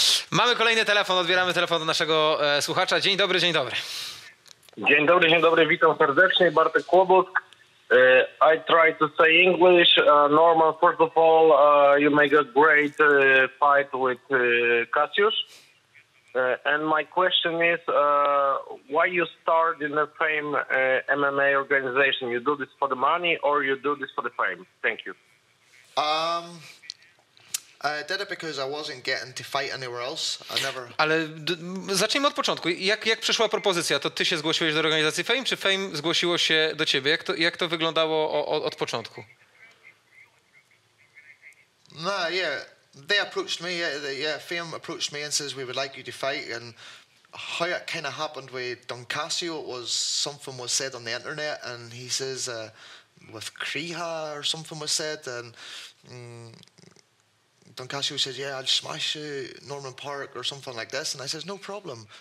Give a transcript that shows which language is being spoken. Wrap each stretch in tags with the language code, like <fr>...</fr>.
<pl>Mamy kolejny telefon, odbieramy telefon do naszego słuchacza. Dzień dobry, dzień dobry. Dzień dobry, witam serdecznie, Bartek Kłobuck.</pl> <en>I try to say English. Norman, first of all, you make a great fight with Cassius. And my question is, why you start in the Fame MMA organization? You do this for the money or you do this for the fame? Thank you. I did it because I wasn't getting to fight anywhere else. I never...</en> <pl>Ale zacznijmy od początku. Jak przyszła propozycja? To ty się zgłosiłeś do organizacji Fame, czy Fame zgłosiło się do ciebie? Jak to wyglądało od początku?</pl> <en>No, yeah. They approached me, Fame approached me and says we would like you to fight, and how it kind of happened with Don Casio, it was something was said on the internet, and he says with Kriha or something was said, and Don Casio says, yeah, I'll smash Norman Parke or something like this, and I says, no problem.</en>